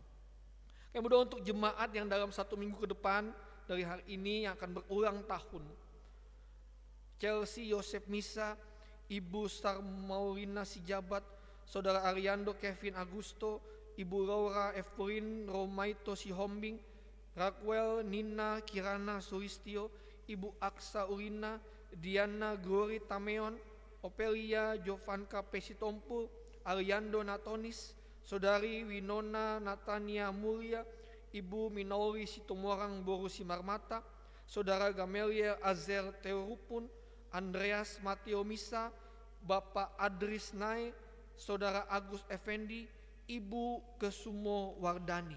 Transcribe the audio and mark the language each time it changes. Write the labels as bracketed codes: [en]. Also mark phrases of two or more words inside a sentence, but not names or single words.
[id] Kami berdoa untuk jemaat yang dalam 1 minggu ke depan dari hari ini yang akan berulang tahun. Chelsea Yosef Misa, Ibu Star Maurina Sijabat, Saudara Ariando Kevin Agusto, Ibu Laura Evelyn Romaito Sihombing, Raquel Nina Kirana Suristio, Ibu Aksa Urina, Diana Glory Tameon, Opelia Jovanka Pesitompul, Ariando Natonis, Saudari Winona Natania Mulia, Ibu Minori Situmorang Borusi Marmata, Saudara Gamelia Azer Teorupun, Andreas Mateo Misa, Bapak Adris Nai, Saudara Agus Effendi, Ibu Kesumo Wardani.